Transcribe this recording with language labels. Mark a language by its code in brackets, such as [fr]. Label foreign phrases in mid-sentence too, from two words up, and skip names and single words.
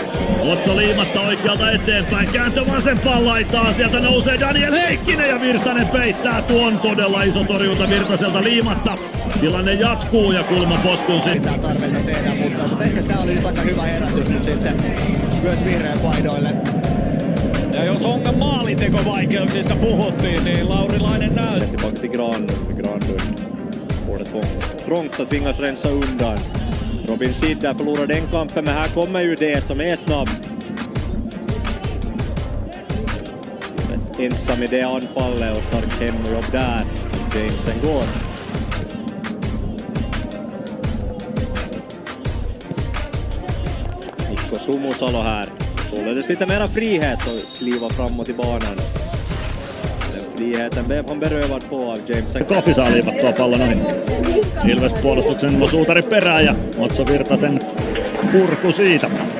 [fi] Otso liimatta oikealta eteenpäin, kääntö vasempaan laitaan, sieltä nousee Daniel Heikkinen ja Virtanen peittää tuon. Todella iso torjunta Virtaselta liimatta. Tilanne jatkuu ja kulmapotkun sitten. Mitä tarvetta tehdä, mutta ehkä tää oli nyt aika hyvä herätys nyt sitten myös vihreän paidoille. Ja jos Hongan maalintekovaikeuksista puhuttiin, niin Laurilainen näytti. [sv] Tillbaka till Granlund. Får det trångt att tvingas rensa undan. Robin Sidda förlorar den kampen, men här kommer ju det som är snabb. Ensam i det anfallet och starkt hemjobb där. James Ngor. Mikko Sumusalo här. Således lite mera frihet att kliva framåt i banan. Den friheten blev han berövad på av James Ngor. [fi] Kofi saa liipattua pallon ohi. Ilves puolustuksen suutari perään ja Otso Virtasen purku siitä.